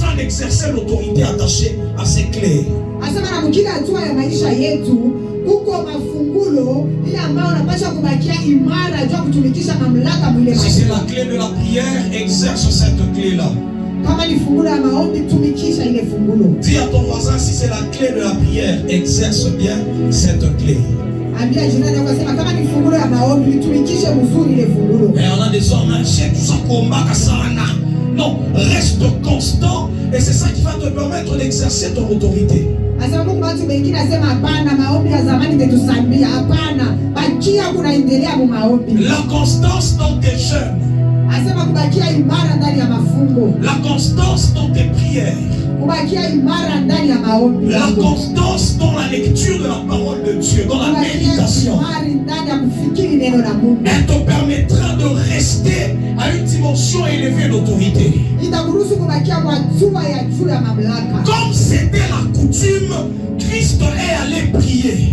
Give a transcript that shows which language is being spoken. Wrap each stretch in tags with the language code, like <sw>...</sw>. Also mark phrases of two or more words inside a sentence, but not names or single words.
<fr>exercer l'autorité attachée à ces clés.</fr> <sw>Asema na mkila hatua ya maisha yetu kuko mafungulo ile ambayo unapaswa kubakia imara juu kutumikisha mamlaka mwile maisha.</sw> <fr>Si c'est la clé de la prière, exerce cette clé-là.</fr> <sw>Kama ni fungulo ya maombi, tumikisha ile fungulo.</sw> <fr>Dis à ton voisin, si c'est la clé de la prière, exerce bien cette clé.</fr> <sw>Ambia jirani yako sema kama ni fungulo ya maombi, tumikishe mzuri ile fungulo.</sw> <fr>Et on a des hommes, c'est tout ça combat sana. Non, reste constant et c'est ça qui va te permettre d'exercer ton autorité.</fr> <sw>Asema Mungu watu wengine asema hapana, maombi ya zamani tetusambia hapana, bakia kunaendelea mu maombi.</sw> <fr>La constance dans tes jeûnes.</fr> <sw>Asema kubakia imara ndani ya mafungo.</sw> <fr>La constance dans tes prières.</fr> <sw>Kubakia imara ndani ya maombi.</sw> <fr>La constance dans la lecture de la parole de Dieu, dans la méditation. Elle te permettra de rester à une dimension élevée d'autorité. Comme c'était la coutume, Christ est allé prier.</fr>